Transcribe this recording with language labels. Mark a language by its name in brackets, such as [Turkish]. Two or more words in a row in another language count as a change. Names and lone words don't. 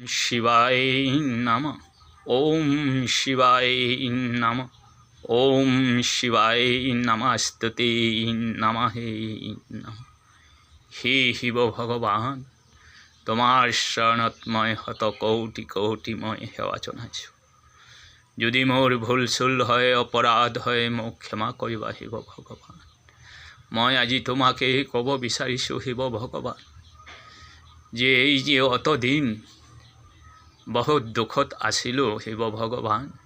[Sanskrit] শিবায় নমঃ। ওম শিবায় নমঃ। ওম শিবায় নমস্তুতে নমঃ নমঃ। [Assamese] হে শিব ভগবান, তোমার শৰণত মই শত কোটি কোটি মই সেৱা জনাইছোঁ। যদি মোৰ ভুল চুল হয়, অপৰাধ হয়, মোক ক্ষমা কৰিবা শিৱ ভগৱান। মই আজি তোমাকে ক'ব বিচাৰিছোঁ শিৱ ভগৱান, যে এই যে অতদিন বহুত দুখত আছিলোঁ শিৱ ভগৱান।